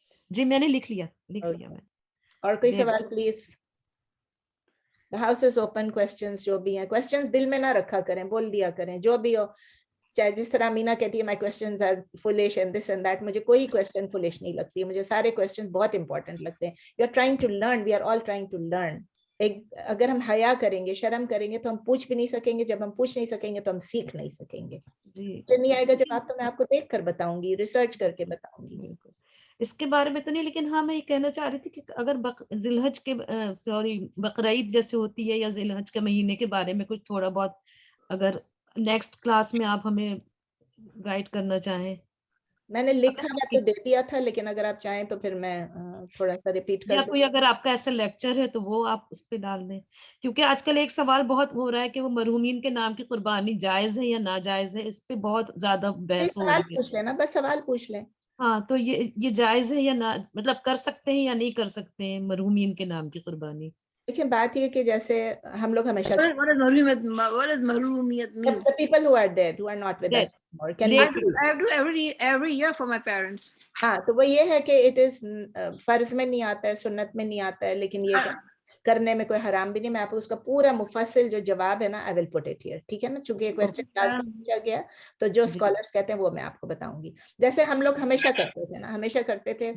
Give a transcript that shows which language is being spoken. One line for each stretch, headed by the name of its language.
Urdu: جی میں نے لکھ لیا میں. اور کوئی سوال please?
English: The house is open.
Urdu: questions جو بھی ہیں, questions دل میں نہ رکھا کریں, بول دیا کریں جو بھی ہو. چاہے جس طرح مینا کہتی ہے
English: my questions are foolish and this and that,
Urdu: مجھے کوئی question foolish نہیں لگتی ہے, مجھے سارے questions بہت important لگتے ہیں.
English: We are trying to learn, we are all trying to learn.
Urdu: اگر ہم حیا کریں گے, شرم کریں گے تو ہم پوچھ بھی نہیں سکیں گے, جب ہم پوچھ نہیں سکیں گے تو ہم سیکھ نہیں سکیں گے. جب نہیں آئے گا جواب تو میں آپ کو دیکھ کر بتاؤں گی, ریسرچ کر کے بتاؤں گی. بالکل اس کے بارے میں تو نہیں, لیکن ہاں میں یہ کہنا چاہ رہی تھی کہ اگر ذی الحج کے بقرعید جیسے ہوتی ہے یا ذی الحج کے مہینے کے بارے میں کچھ تھوڑا بہت اگر نیکسٹ کلاس میں آپ ہمیں گائیڈ کرنا چاہیں. میں نے لکھا ہوا تو دے دیا تھا, لیکن اگر آپ چاہیں تو پھر میں تھوڑا سا ریپیٹ کر یا دوں. کوئی اگر آپ کا ایسا لیکچر ہے تو وہ آپ اس پہ ڈال دیں, کیونکہ آج کل ایک سوال بہت ہو رہا ہے کہ وہ مرحومین کے نام کی قربانی جائز ہے یا ناجائز ہے, اس پہ بہت زیادہ بحث ہو سوال رہی ہے. پوچھ لینا, بس سوال پوچھ لیں. ہاں تو یہ جائز ہے یا نہ, مطلب کر سکتے ہیں یا نہیں کر سکتے ہیں مرحومین کے نام کی قربانی؟ دیکھیں بات یہ کہ جیسے ہم لوگ ہمیشہ
English: What does marhumiyat mean? the people who are dead, who are not with us anymore, can Dead. we I do every year for my parents.
Urdu: ہاں تو وہ یہ ہے کہ اٹ از فرض میں نہیں آتا ہے, سنت میں نہیں آتا ہے, لیکن یہ کہ کرنے میں کوئی حرام بھی نہیں. میں آپ کو اس کا پورا مفصل جو جواب ہے نا,
English: I will put it here,
Urdu: ٹھیک ہے نا, چونکہ یہ کویسچن کلاس میں پوچھا گیا تو جو اسکالرس کہتے ہیں وہ میں آپ کو بتاؤں گی. جیسے ہم لوگ ہمیشہ کرتے تھے نا, ہمیشہ کرتے تھے.